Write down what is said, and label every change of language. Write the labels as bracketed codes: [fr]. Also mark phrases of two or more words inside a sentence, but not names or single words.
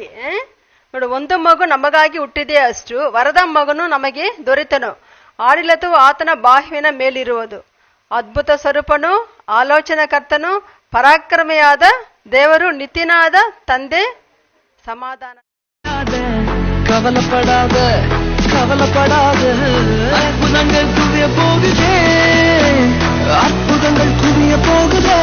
[kn] ನೋಡು, ಒಂದು ಮಗು ನಮಗಾಗಿ ಹುಟ್ಟಿದೆ ಅಷ್ಟು, ವರದ ಮಗನು ನಮಗೆ ದೊರೆತನು, ಆಡಳಿತವು ಆತನ ಬಾಹುವಿನ ಮೇಲಿರುವುದು. ಅದ್ಭುತ ಸ್ವರೂಪನು, ಆಲೋಚನಾ ಕರ್ತನು, ಪರಾಕ್ರಮಿಯಾದ ದೇವರು, ನಿತ್ಯನಾದ ತಂದೆ, ಸಮಾಧಾನ. [ta] கவலைப்படாத கவலைப்படாத, அற்புதங்கள் குவிய போகுதே, அற்புதங்கள் குவிய போகுதே.